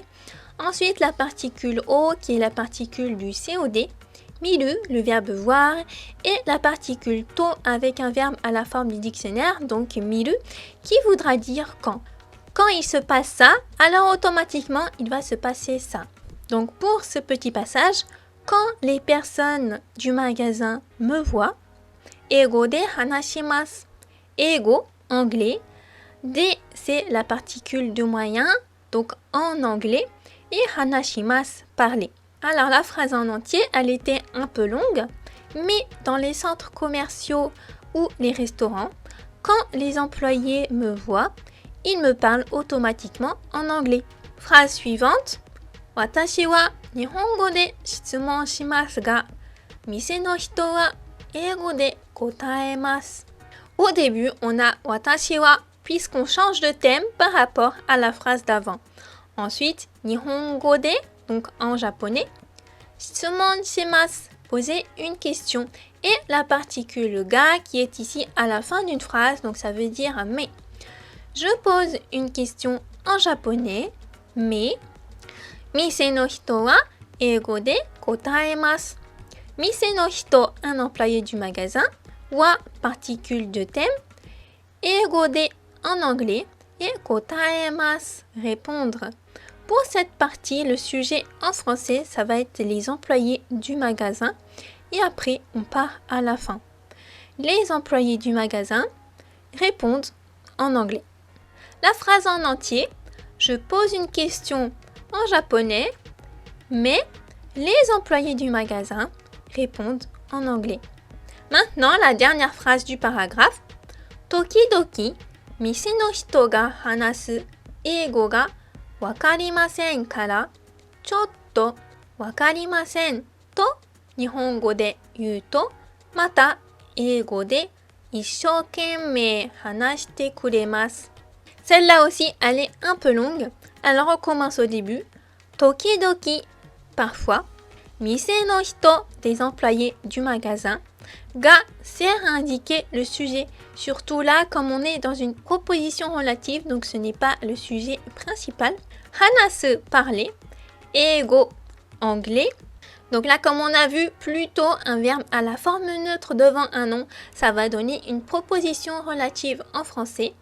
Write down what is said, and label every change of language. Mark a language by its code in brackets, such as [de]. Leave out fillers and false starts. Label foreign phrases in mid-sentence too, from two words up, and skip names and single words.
[fr] Ensuite, la particule o qui est la particule du COD, miru, le verbe voir, et la particule to avec un verbe à la forme du dictionnaire, donc miru, qui voudra dire quand. Quand il se passe ça, alors automatiquement il va se passer ça. Donc pour ce petit passage, quand les personnes du magasin me voient, [ja] 英語で話します. Eigo, [fr] anglais. De, c'est la particule de moyen, donc en anglais. Et hanashimasu, parler. Alors la phrase en entier, elle était un peu longue, mais dans les centres commerciaux ou les restaurants, quand les employés me voient, ils me parlent automatiquement en anglais. Phrase suivante. [ja] 私は日本語で質問しますが、店の人は英語で答えます. [fr] Au début, on a [ja] 私は [fr] puisqu'on change de thème par rapport à la phrase d'avant. Ensuite, [ja] 日本語で, [fr] donc en japonais, [ja] 質問します, [fr] poser une question. Et la particule ga qui est ici à la fin d'une phrase, donc ça veut dire mais. Je pose une question en japonais, mais [ja] 店の人は英語で答えます. 店の人, [fr] un employé du magasin, wa, particule de thème, [ja] 英語で, [fr] en anglais, et kotaemasu, répondre. Pour cette partie, le sujet en français, ça va être les employés du magasin, et après, on part à la fin. Les employés du magasin répondent en anglais. La phrase en entier, je pose une question en japonais, mais les employés du magasin répondent en anglais. Maintenant, la dernière phrase du paragraphe. [ja] 時々、店の人が話す英語が分かりませんから、ちょっと分かりませんと日本語で言うと、また英語で一生懸命話してくれます. [fr] Celle-là aussi, elle est un peu longue. Alors on commence au début. [ja] Tokidoki, parfois. 店の人, [fr] des employés du magasin. Ga sert à indiquer le sujet. Surtout là, comme on est dans une proposition relative, donc ce n'est pas le sujet principal. Hanasu, parler. Eigo, anglais. Donc là, comme on a vu, plutôt un verbe à la forme neutre devant un nom, ça va donner une proposition relative en français.